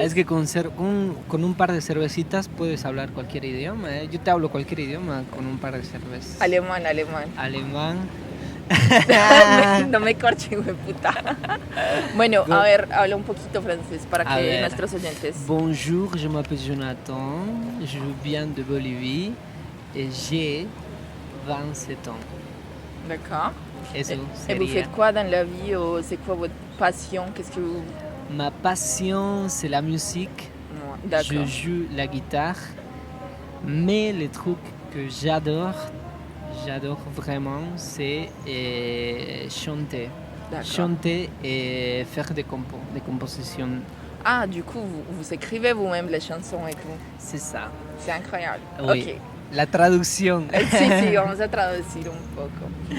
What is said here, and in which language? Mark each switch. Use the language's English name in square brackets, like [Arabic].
[Spanish] Es que con un par de cervecitas puedes hablar cualquier idioma. Yo te hablo cualquier idioma con un par de cervezas. Alemán. No me corche, güey, puta. Bueno, a ver, habla un poquito francés para que nuestros oyentes. [French] Bonjour, je m'appelle Jonathan, je viens de Bolivie et j'ai 27 ans. D'accord. [Spanish] Eso [French] Et vous [Spanish] sería. [French] faites quoi dans la vie? C'est quoi votre passion? Qu'est-ce que vous... Ma passion, c'est la musique. Je joue la guitare. Mais le truc que j'adore vraiment, c'est chanter. Chanter et faire des compositions. Ah, du coup, vous écrivez vous-même les chansons et tout. C'est ça. C'est incroyable. Oui. Ok. [Spanish] La traducción. Sí, vamos a traducir un poco.